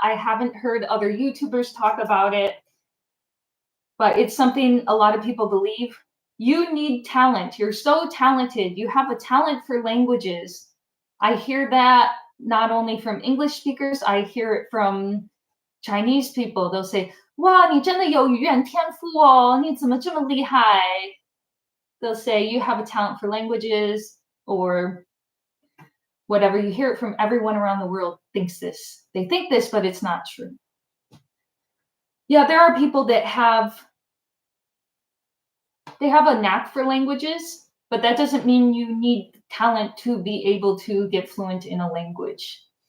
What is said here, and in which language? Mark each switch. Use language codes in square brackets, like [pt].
[en] I haven't heard other YouTubers talk about it, but it's something a lot of people believe. You need talent. You're so talented. You have a talent for languages. I hear that not only from English speakers, I hear it from Chinese people. [zh] They'll say, 哇，你真的有语言天赋哦，你怎么这么厉害? [en] They'll say, you have a talent for languages, or whatever. You hear it from everyone around the world thinks this. They think this, but it's not true. Yeah, there are people that have a knack for languages, but that doesn't mean you need talent to be able to get fluent in a language.